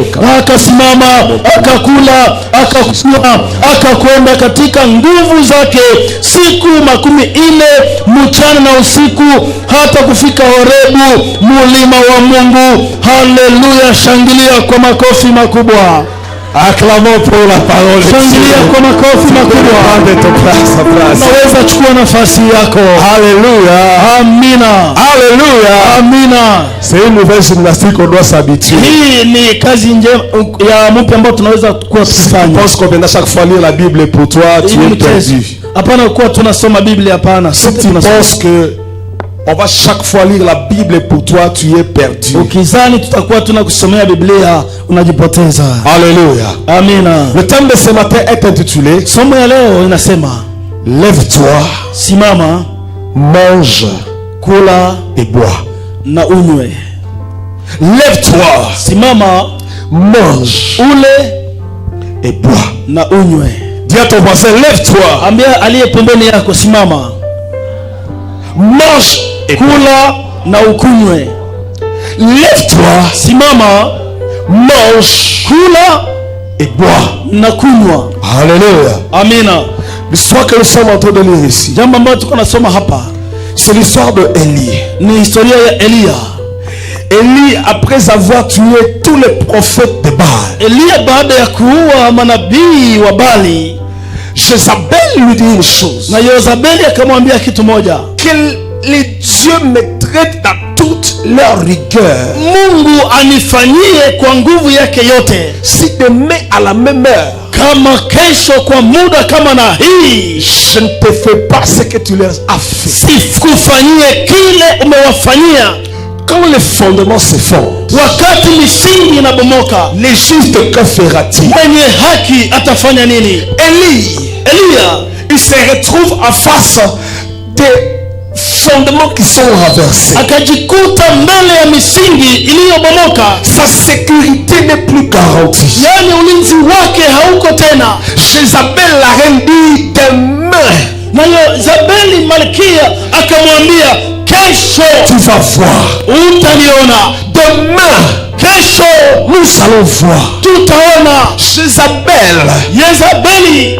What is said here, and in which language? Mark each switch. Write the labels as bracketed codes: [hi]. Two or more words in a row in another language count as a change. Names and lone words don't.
[sw] Na akasimama akakula akakunywa, akakwenda katika nguvu zake siku 40 mchana na usiku, hata kufika Horebu, mulima wa Mungu. Haleluya! Shangilia kwa makofi makubwa. [fr] Acclamons pour la parole. [sw] Shangilia kwa makofi makubwa. Naweza chukua nafasi yako. [fr] Alléluia. [sw] Amina. [fr] Alléluia. [sw] Amina. [fr] C'est une nouvelle gymnastique qu'on doit s'habituer. [sw] Hii ni kazi njema ya mpya ambayo tunaweza kuwa tukifanya. [fr] Je pense qu'on vient chaque fois lire la Bible pour toi, tu es perdu. [sw] Hapana kuwa tunasoma Biblia, hapana. [fr] Si tu penses que on va chaque fois lire la Bible pour toi, tu es perdu. [sw] Ukizani tutakuwa tunakusomea Biblia, unajipoteza. [fr] Alléluia. [sw] Amina. [fr] Le thème de ce matin est intitulé, [sw] somo ya leo inasema, [fr] lève-toi, [sw] simama, [fr] mange, [sw] kula [fr] et bois. [sw] na unywe. [fr] Lève-toi, [sw] simama, [fr] mange, [sw] ule [fr] et bois. [sw] na unywe. [fr] Dis à ton voisin, lève-toi, [sw] Ambia aliye pembeni yako, simama, [fr] mange, et [sw] kula na ukunywe. [fr] lève-toi, [sw] Simama, [fr] mange, [sw] kula [fr] et bois. [sw] na kunywa. [fr] Alléluia. [sw] Amina. [fr] L'histoire que nous sommes en train de lire ici, [sw] Jambo ambalo tuko nasoma hapa [fr] c'est l'histoire de Élie. [sw] ni historia ya Elia. [fr] Élie, après avoir tué tous les prophètes de Baal, [sw] Elia baada ya kuua manabii wa Bali, [fr] Jézabel lui dit une chose, [sw] na Yezabeli akamwambia kitu moja, [fr] que les dieux me traitent à toute leur rigueur. [sw] Mungu anifanyie kwa nguvu yake yote, [fr] Si demain à la même heure, [sw] kama kesho kwa muda kama na hii, [fr] je ne te fais pas ce que tu leur as fait. [sw] sikufanyie kile umewafanyia. [fr] Quand les fondements se font, [sw] Wakati misingi inabomoka, [fr] les juste que fera-t-il? [sw] mwenye haki atafanya nini? Elia [fr] il se retrouve en face des fondements qui sont renversés. [sw] akajikuta mbele ya misingi iliyobomoka. [fr] Sa sécurité n'est plus garantie. [sw] Yani ulinzi wake hauko tena. [fr] Jézabel la reine dit demain, [sw] Na Yezabeli malkia akamwambia, kesho [fr] tu vas voir. [sw] utaniona. [fr] Demain, [sw] Kesho [fr] nous allons voir. [sw] tutaona. [fr] Jézabel, [sw] Yezabeli